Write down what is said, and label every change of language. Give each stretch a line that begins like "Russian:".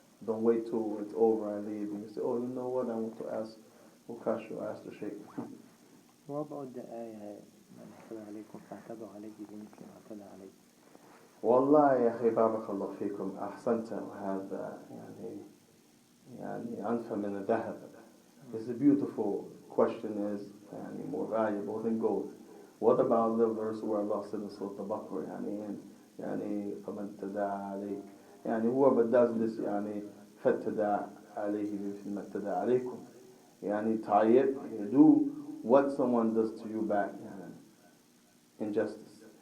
English: Don't wait till it's over and leave and you say, oh, you know what, I want to ask Ukashu, ask the Sheikh.
Arabic: وضع الآية من اعتدى عليكم فاعتدوا عليه بمثل ما اعتدى عليكم. والله يا أخي بارك الله فيكم أحسنت. وهذا يعني أنفع من الذهب.
English: It's a beautiful question, is more valuable than gold. What about the verse where Allah said in Surah Al-Baqarah
Arabic: فمن اعتدى عليك,
English: whoever does this
Arabic: فاعتدى عليه بمثل ما اعتدى عليكم,
English: tayyib, do what someone does to you back, injustice.